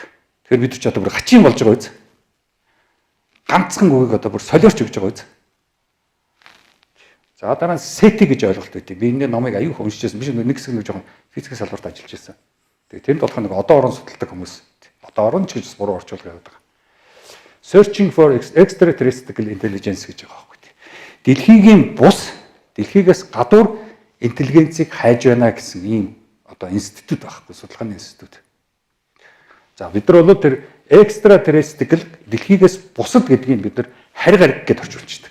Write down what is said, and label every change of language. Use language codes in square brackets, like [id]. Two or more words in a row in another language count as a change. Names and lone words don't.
[mn] Тэгэхээр бид ч одоо бүр хачин болж байгаа үз. Ганцхан үгийг одоо бүр солиорч өгч байгаа үз. За дараа нь SETI гэж ойлголт өгдөө. Би энэ номыг аюу их уншижсэн. Биш нэг хэсэг нэг жоохон физикийн салбарт ажиллаж байсан. Тэгээ тэнд болох нэг одоо орон судалдаг хүмүүс. Одоо орон ч гэж буруу орчуулга яваад байгаа. [en] Searching for extraterrestrial intelligence [mn] гэж байгаа байхгүй. Дэлхийн бус, дэлхийгээс гадуур интеллигенцийг хайж байна гэсэн ийм одоо институт байхгүй, судалгааны институт. За бид нар бол тэр extraterrestrial дэлхийгээс бусад гэдгийг бид нар харь гариг гэж орчуулчихдаг.